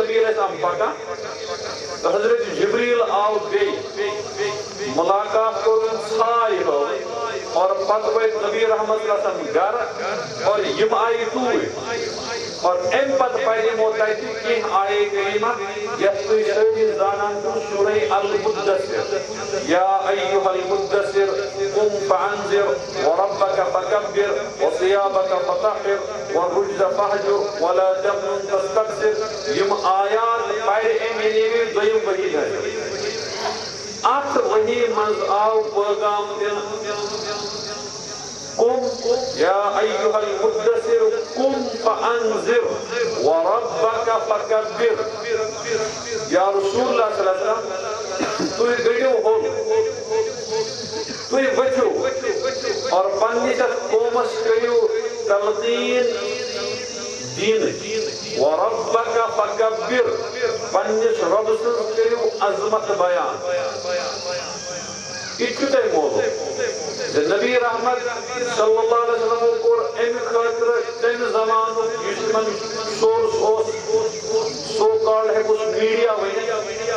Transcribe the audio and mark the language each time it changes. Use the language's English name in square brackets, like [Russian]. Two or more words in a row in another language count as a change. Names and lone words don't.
[Kashmiri] نبی علیہ السلام پکان تہٕ حضرت جبریٖل آو بیٚیہِ ملاقات کوٚرُن ژھاے ہٲوٕنۍ اور پتہٕ وٲتۍ نبی رحمت [Arabic] صلی اللہ علیہ وسلم [Kashmiri] گرٕ اور یم آیہِ توٗرۍ اور ام پتہٕ پرِ یِمو تتہِ کینٛہہ آیے کریمہ یتھ تُہۍ سٲری زانان چھِو سورہ [Arabic] المدثر یا ایھا المدثر قم فانذر وربک فکبر وثيابک فطهر والرجز فاهجر ولا تمنن تستكثر [Kashmiri] یم آیات پرِ امہِ نیوِ دوٚیِم ؤری نظر اتھ ؤری منٛز آو پیغام دِنہٕ [Arabic] قم یا ایھا المدثر قم فانذر وربک فکبر یا رسول اللہ صلی اللہ علیہ وسلم [Kashmiri] تُہۍ گٔژھِو ہوٚل تُہۍ ؤتھِو اور پننِس یتھ قومس کٔرِو تلقیٖن دینٕچ [Arabic] وربک فکبر [Kashmiri] پننِس رۄبہٕ سٕنٛز کٔرِو عظمت بیان یہ چھُ تۄہہِ مولوٗم نبی رحمت [Arabic] صلی اللہ علیہ وسلم [Kashmiri] کوٚر امہِ خٲطرٕ تمہِ زمانُک یُس یِمن سورس اوس [English] so called [Kashmiri] ہیٚکوس میٖڈیا ؤنِتھ